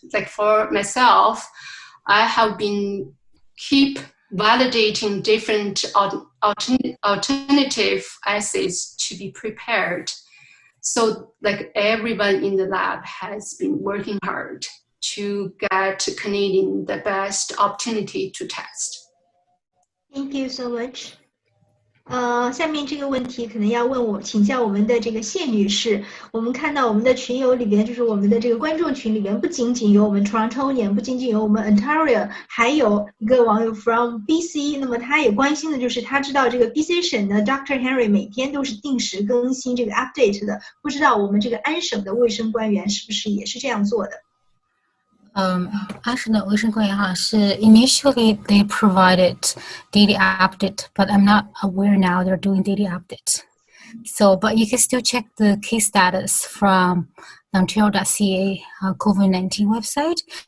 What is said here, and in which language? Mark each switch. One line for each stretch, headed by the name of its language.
English: Like for myself, I have been keep validating different alternative assays to be prepared. So like everyone in the lab has been working hard to get Canadian the best opportunity to test. Thank you so much.
Chinese: 下面这个问题可能要请教我们的这个谢女士。我们看到我们的群友里边，就是我们的这个观众群里边，不仅仅有我们 Torontonian， 不仅仅有我们 Ontario， 还有一个网友
English: from BC。
Chinese: 那么他也关心的就是，他知道这个 BC 省的 Dr. Henry 每天都是定时更新这个 update 的，不知道我们这个安省的卫生官员是不是也是这样做的？安省的卫生官员哈是
English: initially they provided daily update, but I'm not aware now they're doing daily updates. So, but you can still check the case status from the Ontario.ca COVID-19 website.